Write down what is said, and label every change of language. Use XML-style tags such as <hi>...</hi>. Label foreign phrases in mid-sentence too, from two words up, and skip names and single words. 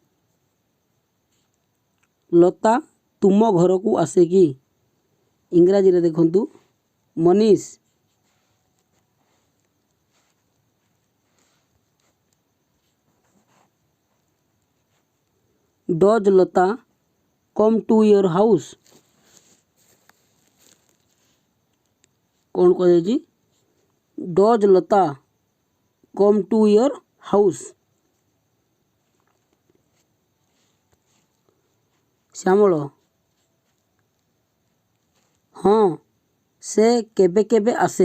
<or>ଲତା ତୁମ ଘରକୁ ଆସେ କି। ଇଂରାଜୀରେ ଦେଖନ୍ତୁ ମନୀଷ</or> <en>does Lata come to your house</en> <or>କ'ଣ କୁହାଯାଇଛି?</or> <en>Does Lata come to your house?</en> <or>ଶ୍ୟାମଳ ହଁ ସେ କେବେ କେବେ ଆସେ।</or>